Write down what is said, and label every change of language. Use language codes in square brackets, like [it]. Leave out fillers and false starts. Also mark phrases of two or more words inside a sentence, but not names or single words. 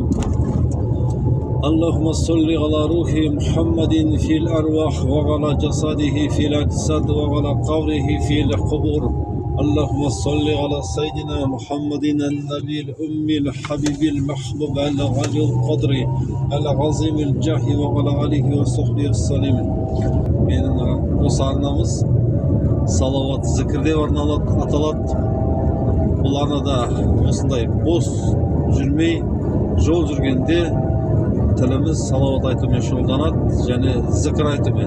[ar] اللهم صل على روح محمد في الأرواح وعلى جسده في الأجساد وعلى قبره في القبور. اللهم صل على سيدنا محمد النبي الأمي الحبيب المحبوب الغالي القدر العظيم الجاه وعلى آله وصحبه وسلم. [kk] Менің осы арнамыз салауат зікірде аталады. Бұл арнада осындай бос жүрмей, жол жүргенде тіліміз салауат айтумен шұғылданады және зікір айтумен.